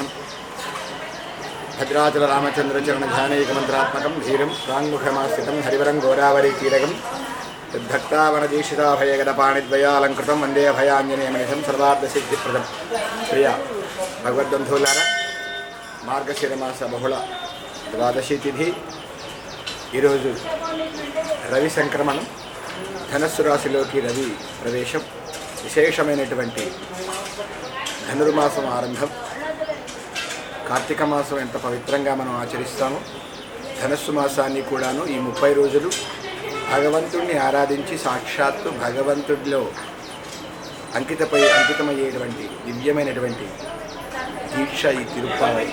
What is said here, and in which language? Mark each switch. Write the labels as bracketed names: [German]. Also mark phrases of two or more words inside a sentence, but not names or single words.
[Sanskrit] भद्राचल रामचंद्र चरण ध्यानैक मंत्रात्मकं धीरं प्राङ्मुखमास्थितं हरिवरं गोदावरी तीरकं तद्भक्तावनदीशिताभयगदपाणिद्वयालंकृतं वंदे अभयाञ्जनेयमनिशं सर्वार्थसिद्धिप्रदं. [Telugu] ప్రియా భగవద్బంధులారా, మార్గశిరమాస బహుళ ద్వాదశి తిథి. ఈరోజు రవి సంక్రమణం, ధనస్సు రాశిలోకి రవి ప్రవేశం, విశేషమైనటువంటి ధనుర్మాసం ఆరంభం. కార్తీక మాసం ఎంత పవిత్రంగా మనం ఆచరిస్తామో ధనస్సు మాసాన్ని కూడాను ఈ 30 రోజులు భగవంతుడిని ఆరాధించి సాక్షాత్తు భగవంతుడిలో అంకితమయ్యేటువంటి దివ్యమైనటువంటి దీక్ష ఈ తిరుప్పావై.